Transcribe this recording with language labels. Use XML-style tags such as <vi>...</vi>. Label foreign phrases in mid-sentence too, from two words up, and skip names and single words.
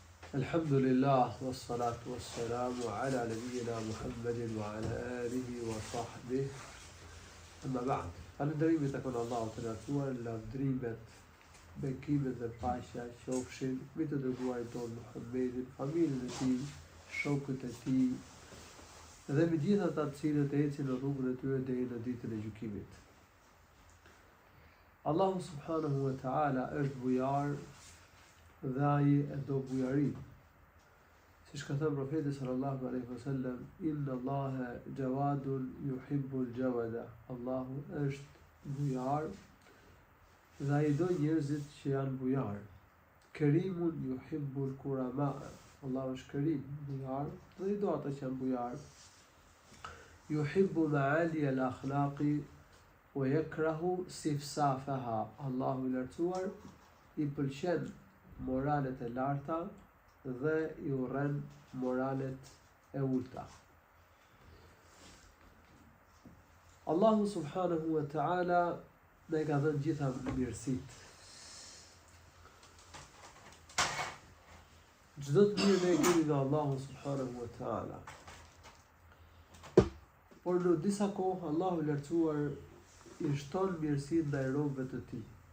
<ar>الحمد لله والصلاة والسلام على نبينا محمد وعلى آله وصحبه. أما بعد.</ar> <sq>Falënderimi tek Allahu të lartësuar, lavdrimet, bekimet dhe paqja qofshin mbi të dërguarin ton Muhammedin, familjen e tij, shokët e tij dhe mbi gjithë ata të cilët ecin në rrugën e tyre deri në ditën e gjykimit. Allahu</sq> <ar>سبحانه وتعالى</ar> <sq>është bujar dhe ai e do bujarin. Siç ka thënë profeti</sq> <ar>صلى الله عليه وسلم, إن الله جواد يحب الجواد.</ar> <sq>Allahu është bujar dhe ai do njerëzit që janë bujar.</sq> <ar>كريم يحب الكرماء.</ar> <sq>Allahu është kerim, bujar, dhe i do ata që janë bujar.</sq> <ar>يحب معالي الأخلاق ويكره سفسافها.</ar> <sq>Allahu i lartësuar i pëlqen moralet e larta dhe i urren moralet e ulta. Allahu</sq> <ar>سبحانه وتعالى</ar> <sq>ne ka dhënë gjitha mirësitë. Çdo të mirë ne kemi nga Allahu</sq> <ar>سبحانه وتعالى.</ar> <sq>Por në disa kohë Allahu i lartësuar i shton mirësitë ndaj robëve të tij.</sq>